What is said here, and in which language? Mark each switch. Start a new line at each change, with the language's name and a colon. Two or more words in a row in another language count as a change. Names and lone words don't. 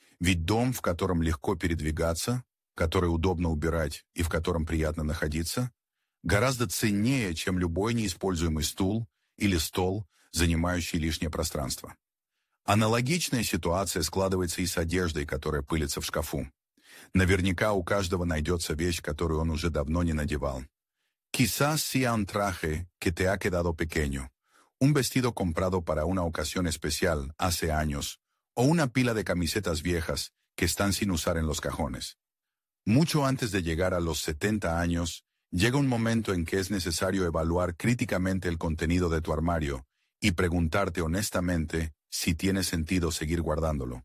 Russian: Ведь дом, в котором легко передвигаться, который удобно убирать и в котором приятно находиться, гораздо ценнее, чем любой неиспользуемый стул или стол, занимающий лишнее пространство. Аналогичная ситуация складывается и с одеждой, которая пылится в шкафу. Наверняка у каждого найдется вещь, которую он уже давно не надевал.
Spanish: Quizás sea un traje que te ha quedado pequeño, un vestido comprado para una ocasión especial hace años, o una pila de camisetas viejas que están sin usar en los cajones. Mucho antes de llegar a los 70 años, llega un momento en que es necesario evaluar críticamente el contenido de tu armario y preguntarte honestamente si tiene sentido seguir guardándolo.